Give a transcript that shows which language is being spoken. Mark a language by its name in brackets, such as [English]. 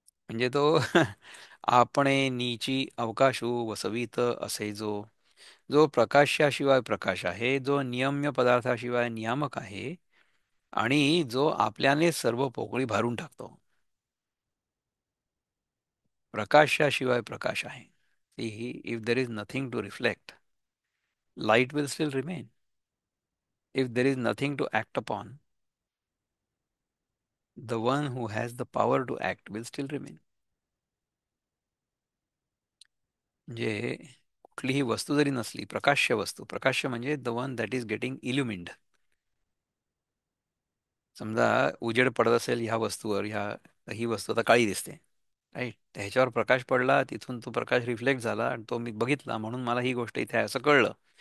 [Marathi] म्हणजे तो आपणे नीची अवकाशू वसवित असे जो, जो प्रकाशाशिवाय प्रकाश आहे, जो नियम्य पदार्थाशिवाय नियामक आहे आणि जो आपल्याने सर्व पोकळी भारून टाकतो. प्रकाशाशिवाय प्रकाश आहे. [English] If there is nothing to reflect, light will still remain. If there is nothing to act upon, the one who has the power to act will still remain. [Marathi] म्हणजे कुठलीही वस्तू जरी नसली, प्रकाश्य वस्तू, प्रकाश्य म्हणजे [English] The one that is getting illumined. [Marathi] समजा उजेड पडत असेल ह्या वस्तूवर, ही वस्तू आता काळी दिसते, राईट. ह्याच्यावर प्रकाश पडला, तिथून तो प्रकाश रिफ्लेक्ट झाला आणि तो मी बघितला म्हणून मला ही गोष्ट इथे आहे असं कळलं.